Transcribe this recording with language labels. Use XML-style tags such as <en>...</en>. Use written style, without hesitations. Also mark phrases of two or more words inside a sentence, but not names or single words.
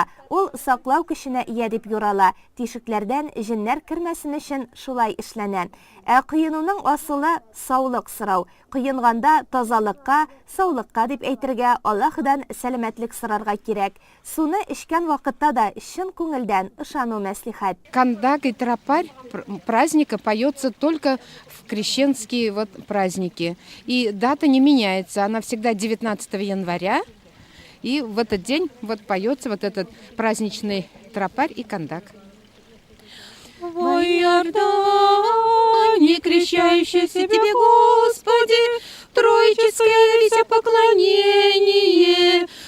<tt>Ул саклау көченә ия дип юрала. Тишекләрдән җеннәр кермәсен өчен шулай эшләнә. Ә кыенуның асылы саулык сорау. Кыенганда тазалыкка, саулыкка дип әйтергә, Аллаһыдан сәламәтлек сорарга кирәк. Суны эчкән вакытта да чын күңелдән ышану мәслихәт.</tt> <ru>Кандак и тропарь праздника поется только в крещенские праздники. И дата не меняется, она всегда 19 января. И в этот день поется этот праздничный тропарь и кандак.</ru> <cu>Во Иордане, крещающийся Тебе, Господи, троическое вися поклонение,</cu>